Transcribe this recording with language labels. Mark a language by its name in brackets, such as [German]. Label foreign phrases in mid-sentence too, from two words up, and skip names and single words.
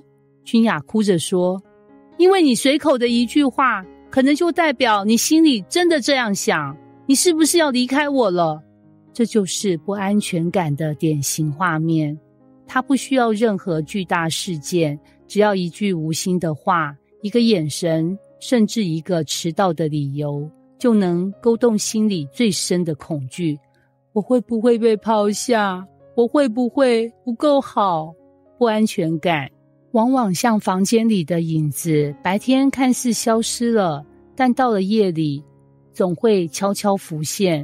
[Chinese] 君雅哭着說：“因為你隨口的一句話，可能就代表你心裡真的這樣想。你是不是要離開我了？” 這就是不安全感的典型畫面。他不需要任何巨大事件，只要一句無心的話，一個眼神，甚至一個遲到的理由，就能勾動心裡最深的恐懼。我會不會被拋下？我會不會不夠好？不安全感往往像房間裡的影子，白天看似消失了，但到了夜裡總會悄悄浮現。